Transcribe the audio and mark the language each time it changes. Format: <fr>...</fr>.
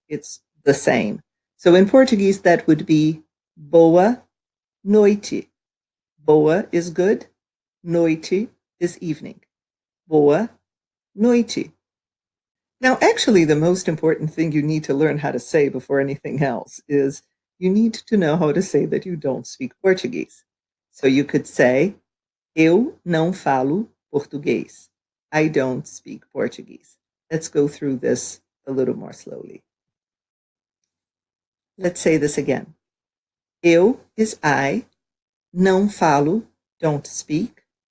<en>It's the same. So in Portuguese, that would be</en> <pt>boa noite.</pt> <en>Boa is good. Noite is evening.</en> <pt>Boa noite.</pt> <en>Now, actually, the most important thing you need to learn how to say before anything else is you need to know how to say that you don't speak Portuguese. So you could say,</en> <pt>eu não falo português.</pt> <en>I don't speak Portuguese. Let's go through this a little more slowly. Let's say this again. Eu is I,</en> <pt>não falo,</pt> <en>don't speak.</en>